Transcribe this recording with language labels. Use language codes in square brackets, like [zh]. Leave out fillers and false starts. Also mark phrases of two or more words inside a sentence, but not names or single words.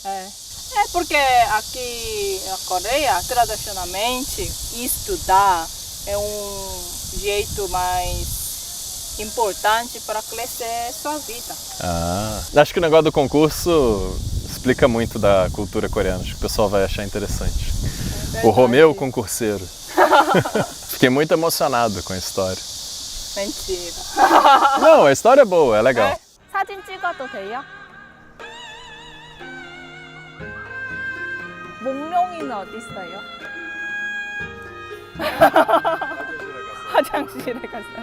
[pt] É porque aqui na Coreia, tradicionalmente, estudar é um jeito mais importante para crescer sua vida. Acho que o negócio do concurso explica muito da cultura coreana. Acho que o pessoal vai achar interessante. O Romeu concurseiro. Fiquei muito emocionado com a história. mentira. Não, a história é boa, é legal. [ko] 네? 사진 찍어도 돼요? 몽룡이는 어디 있어요? 화장실에 갔어요.